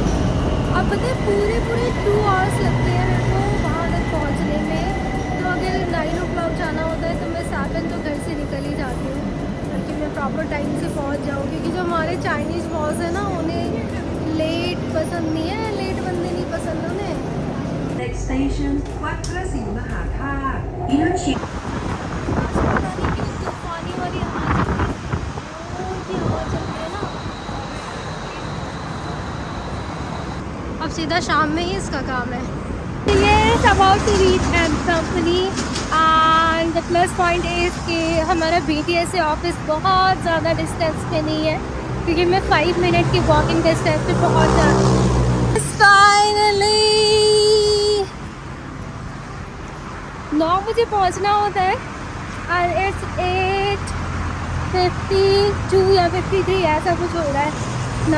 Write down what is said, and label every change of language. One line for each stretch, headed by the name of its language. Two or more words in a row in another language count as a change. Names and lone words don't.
Hindi: अब पता है पूरे 2 आवर्स लगते हैं मेरे को वहाँ तक पहुँचने में। तो अगर 9 o'clock जाना होता है तो मैं 7 तो घर से निकल ही जाती हूँ, ताकि मैं
English: proper time
Hindi: से पहुँच जाऊँ। क्योंकि जो हमारे
English: Chinese boss
Hindi: है ना, उन्हें लेट पसंद नहीं है, लेट बंदे नहीं पसंद उन्हें।
English: Next station วัดพระศรีมหาธาตุ Innochi
Hindi: तूफानी वाली हवा चल रही है ना। अब सीधा शाम में ही इसका काम है।
English: Yes, about to reach M company and the plus point is
Hindi: कि हमारा BTS से ऑफिस बहुत ज़्यादा डिस्टेंस पे नहीं है, क्योंकि मैं 5 मिनट की
English: walking distance
Hindi: पे पहुँच जाती हूँ। फाइनली 9 बजे पहुँचना होता है और इट्स 8:52 या 53 ऐसा कुछ हो रहा है ना।